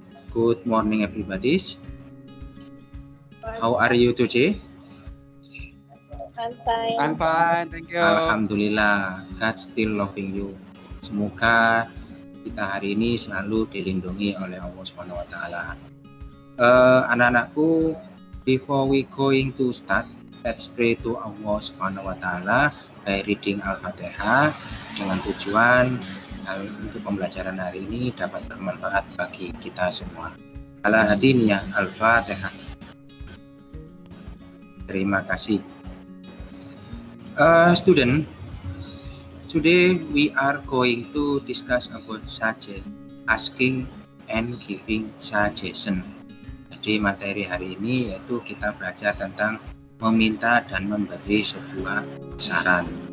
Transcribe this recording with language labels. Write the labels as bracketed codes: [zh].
[en] Good morning, everybody. How are you today? I'm fine. I'm fine, thank you. Alhamdulillah, God still loving you. [id] Semoga kita hari ini selalu dilindungi oleh Allah Subhanahu wa taala. Anak-anakku, [en] before we going to start, let's pray to Allah Subhanahu wa taala by reading [id] Al-Fatihah dengan tujuan untuk pembelajaran hari ini dapat bermanfaat bagi kita semua. Ala hadiniyah Al-Fatihah. Terima kasih. [en] Student, today we are going to discuss about asking and giving suggestion. [id] Jadi materi hari ini yaitu kita belajar tentang meminta dan memberi sebuah saran.